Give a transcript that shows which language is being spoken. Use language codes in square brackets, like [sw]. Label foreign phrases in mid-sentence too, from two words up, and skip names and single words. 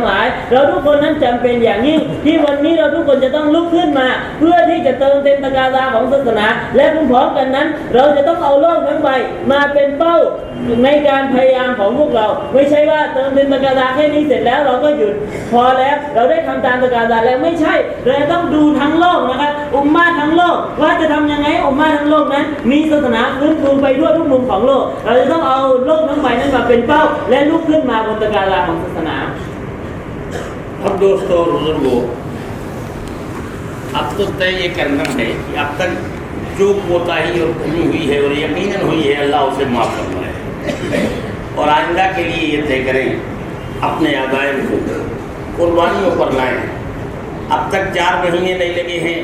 [th] หลายเราทุกคนนั้นจำเป็นอย่างยิ่งที่วันนี้เราทุกคนจะต้องลุกขึ้นมาเพื่อที่จะเติมเต็มตะกาซาของศาสนาและพร้อมๆกันนั้นเราจะต้องเอาโลกทั้งใบมาเป็นเป้าในการพยายามของพวกเราไม่ใช่ว่าเติมเต็มตะกาซาแค่นี้เสร็จแล้วเราก็หยุดพอแล้วเราได้ทำตามตะกาซาแล้วไม่ใช่เราต้องดูทั้งโลกนะครับอุมมะห์ทั้งโลกว่าจะทำยังไงอุมมะห์ทั้งโลกนั้นมีศาสนาฟื้นฟูไปทั่วทุกมุมของโลกเราจะต้องเอาโลกทั้งใบนั้นมาเป็นเป้าและลุกขึ้นมาบนตะกาซาของศาสนา [ur] اب دوستوں بزرگوں اب تو طے یہ کرنا ہے کہ اب تک جو کوتاہی اور کمی ہوئی ہے اور یقیناً ہوئی ہے اللہ اسے معاف کرنا ہے اور آئندہ کے لیے یہ طے کریں اپنے آدائے کو قربانیوں پر لائیں اب تک 4 مہینے نہیں لگے ہیں